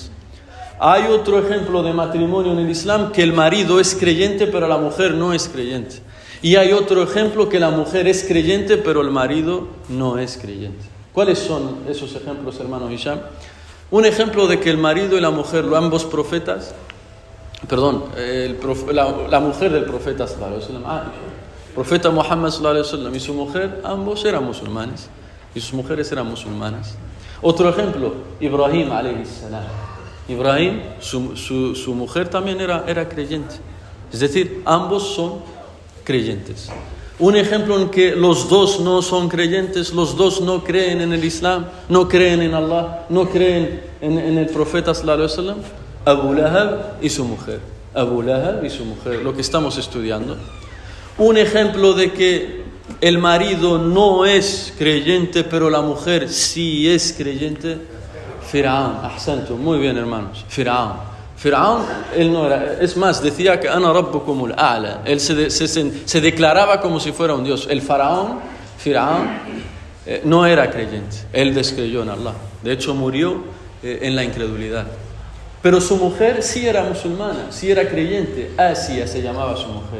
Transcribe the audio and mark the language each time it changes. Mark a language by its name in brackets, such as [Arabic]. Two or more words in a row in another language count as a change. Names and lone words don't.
[Spanish] Hay otro ejemplo de matrimonio en el Islam que el marido es creyente pero la mujer no es creyente. Y hay otro ejemplo que la mujer es creyente pero el marido no es creyente. ¿Cuáles son esos ejemplos, hermano Hisham? Un ejemplo de que el marido y la mujer, ambos profetas, la mujer del profeta [Arabic] صلى الله عليه وسلم, [Spanish] el profeta Muhammad [Arabic] صلى الله عليه وسلم [Spanish] y su mujer, ambos eran musulmanes y sus mujeres eran musulmanas. Otro ejemplo, Ibrahim [Arabic] عليه السلام. [Spanish] Ibrahim, su mujer también era creyente. Es decir, ambos son creyentes. Un ejemplo en que los dos no son creyentes, los dos no creen en el Islam, no creen en Allah, no creen en el profeta [Arabic] صلى الله عليه وسلم. [Spanish] Abu Lahab y su mujer. Abu Lahab y su mujer, lo que estamos estudiando. Un ejemplo de que el marido no es creyente, pero la mujer sí es creyente. Firaun, ahsantum, muy bien hermanos. Firaun, él no era, es más, decía que [Arabic] أنا ربكم الأعلى. [Spanish] Él se declaraba como si fuera un dios. El Firaun no era creyente. Él descreyó en Allah. De hecho, murió en la incredulidad. Pero su mujer sí era musulmana, sí era creyente. Asia se llamaba su mujer.